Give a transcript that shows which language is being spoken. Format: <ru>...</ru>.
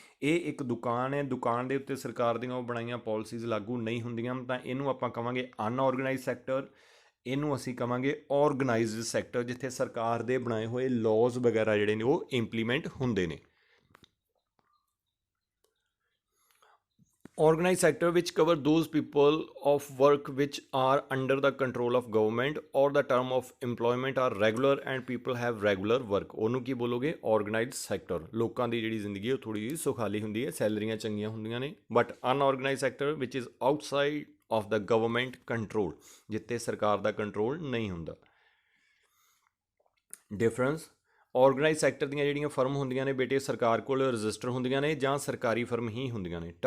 <pa>ਇਹ ਇੱਕ ਦੁਕਾਨ ਹੈ, ਦੁਕਾਨ ਦੇ ਉੱਤੇ ਸਰਕਾਰ ਦੀਆਂ ਉਹ ਬਣਾਈਆਂ ਪੋਲਿਸੀਜ਼ ਲਾਗੂ ਨਹੀਂ ਹੁੰਦੀਆਂ, ਤਾਂ ਇਹਨੂੰ ਆਪਾਂ ਕਵਾਂਗੇ ਅਨਆਰਗੇਨਾਈਜ਼ ਸੈਕਟਰ। ਇਹਨੂੰ ਅਸੀਂ ਕਵਾਂਗੇ ਆਰਗੇਨਾਈਜ਼ਡ ਸੈਕਟਰ, ਜਿੱਥੇ ਸਰਕਾਰ ਦੇ ਬਣਾਏ ਹੋਏ ਲਾਜ਼ ਵਗੈਰਾ ਜਿਹੜੇ ਨੇ ਉਹ ਇੰਪਲੀਮੈਂਟ ਹੁੰਦੇ ਨੇ।</pa> <en>Organized sector which cover those people of work which are under the control of government or the term of employment are regular and people have regular work,</en> <pa>ਉਹਨੂੰ ਕੀ ਬੋਲੋਗੇ?</pa> <en>Organized sector।</en> <pa>ਲੋਕਾਂ ਦੀ ਜਿਹੜੀ ਜ਼ਿੰਦਗੀ ਉਹ ਥੋੜ੍ਹੀ ਜਿਹੀ ਸੁਖਾਲੀ ਹੁੰਦੀ ਹੈ, ਸੈਲਰੀਆਂ ਚੰਗੀਆਂ ਹੁੰਦੀਆਂ ਨੇ।</pa> <en>but unorganise sector ਵਿਚ is outside of the government control,</en> <pa>ਜਿੱਥੇ ਸਰਕਾਰ ਦਾ ਕੰਟਰੋਲ ਨਹੀਂ ਹੁੰਦਾ। ਡਿਫਰੈਂਸ, ਆਰਗੇਨਾਈਜ਼ ਸੈਕਟਰ ਦੀਆਂ ਜਿਹੜੀਆਂ ਫਰਮ ਹੁੰਦੀਆਂ ਨੇ ਬੇਟੇ, ਸਰਕਾਰ ਕੋਲ ਰਜਿਸਟਰ ਹੁੰਦੀਆਂ ਨੇ ਜਾਂ ਸਰਕਾਰੀ ਫਰਮ ਹੀ ਹੁੰਦੀਆਂ ਨੇ।</pa>